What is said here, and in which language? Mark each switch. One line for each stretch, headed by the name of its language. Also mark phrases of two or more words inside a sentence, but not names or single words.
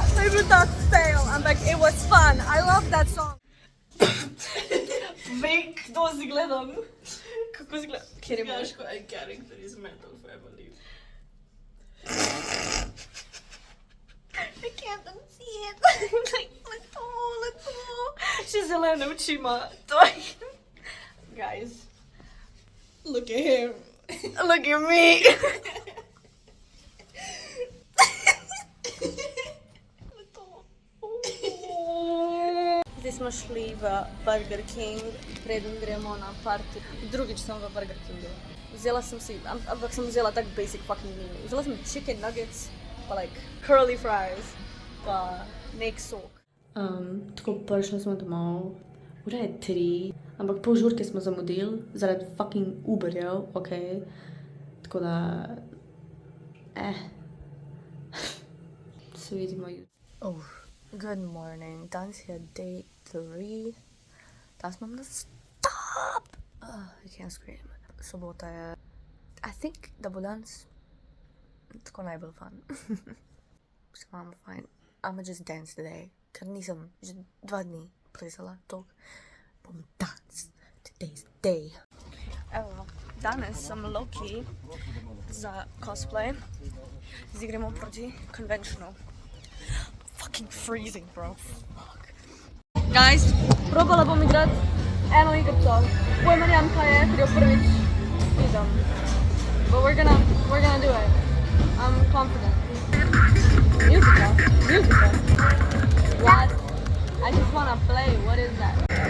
Slovenian: To je bil tak fail, ampak
English: it was fun, I love that song.
Slovenian: Vej, kdo si gledam? Kako si gledam? Kjer je moj? Gaško,
English: I character is metal family. I can't unsee it.
Slovenian: Lepo. Še zelene oči ima.
English: Guys. Look at him. Look at me.
Slovenian: Zdaj smo šli v Burger King, preden gremo na party. Drugič sem v Burger Kingu. Vzela sem si, ampak sem vzela tak
English: basic fucking menu.
Slovenian: Vzela sem
English: chicken nuggets,
Slovenian: pa
English: like curly fries,
Slovenian: pa nek sok. Tako prišli smo domov. Ura je 3, ampak pol žurke smo zamudili zaradi fucking Uberjev, okej. Tako da... Se vidimo jutri.
English: Oh, good morning.
Slovenian: Danes je day 3. Danes imam nastop!
English: I can't scream.
Slovenian: Sobota je...
English: I think,
Slovenian: da bo danes tako najbolj fun.
English: So I'm fine. I'ma just dance today,
Slovenian: ker nisem že 2 dni plesala toliko.
English: Bom dance. Today's day.
Slovenian: Evo, danes sem low-key za cosplay. Zdaj gremo proti conventionu.
English: Fucking freezing, bro. Fuck. Guys,
Slovenian: probala bom igrati eno igrico. Pojma nimam kaj je, ker jo prvič vidim.
English: But we're gonna do it. I'm confident. Musical. What? I just wanna play. What is that?